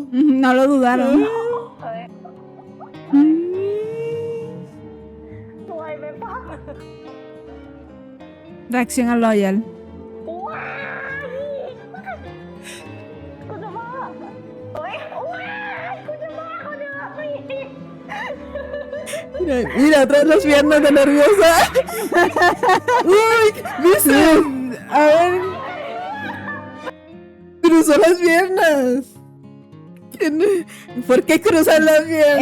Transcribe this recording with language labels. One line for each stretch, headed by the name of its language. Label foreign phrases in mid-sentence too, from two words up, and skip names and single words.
Spanish: No lo dudaron.
Thai: สวยไหมป้า
Spanish: Reacción a Loyal.
Thai: ว้ายคุณจะบ้าเฮ้ยว้ายคุณจะบ้าเขาเดือดไม่
Spanish: Mira, mira, atrás las piernas de nerviosa. Uy, ¿viste? A ver. Cruzó las piernas. ¿Por qué cruzar las piernas?